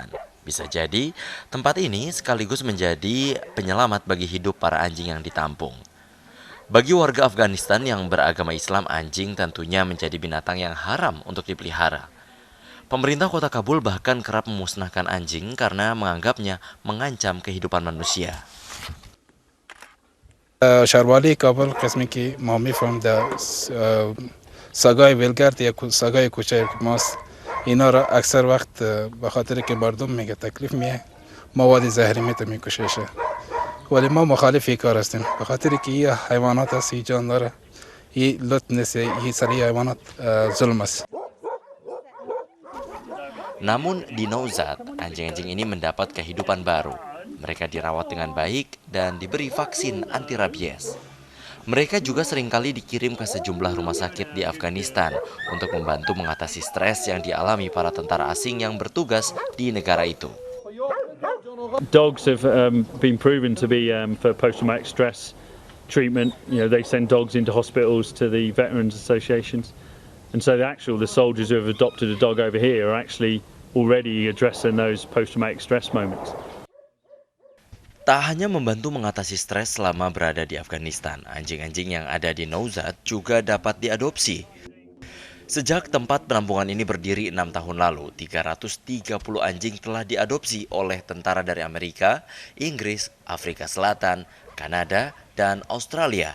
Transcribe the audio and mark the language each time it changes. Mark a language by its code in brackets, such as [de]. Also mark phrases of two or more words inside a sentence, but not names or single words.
[id] Bisa jadi, tempat ini sekaligus menjadi penyelamat bagi hidup para anjing yang ditampung. Bagi warga Afghanistan yang beragama Islam, anjing tentunya menjadi binatang yang haram untuk dipelihara. Pemerintah kota Kabul bahkan kerap memusnahkan anjing karena menganggapnya mengancam kehidupan manusia. [fa] شهروالی کابل قسمی که ما میفهم در سگای ولگرد یا سگای کوچک ماست اینا را اکثر وقت به خاطر که مردم میگه تکلیف میه مواد زهری میکششه ولی ما مخالف این کار هستیم به خاطر که این حیوانات است این جان داره این لطف نیست این سری حیوانات ظلم است. [id] Namun di Nowzat, anjing-anjing ini mendapat kehidupan baru. Mereka dirawat dengan baik dan diberi vaksin anti rabies. Mereka juga seringkali dikirim ke sejumlah rumah sakit di Afghanistan untuk membantu mengatasi stres yang dialami para tentara asing yang bertugas di negara itu. [en] Dogs have been proven to be for post-traumatic stress treatment. You know, they send dogs into hospitals to the veterans associations. And so the soldiers who have adopted a dog over here are actually already addressing those post-traumatic stress moments. [id] Tak hanya membantu mengatasi stres selama berada di Afghanistan, anjing-anjing yang ada di Nowzat juga dapat diadopsi. Sejak tempat penampungan ini berdiri 6 tahun lalu, 330 anjing telah diadopsi oleh tentara dari Amerika, Inggris, Afrika Selatan, Kanada, dan Australia.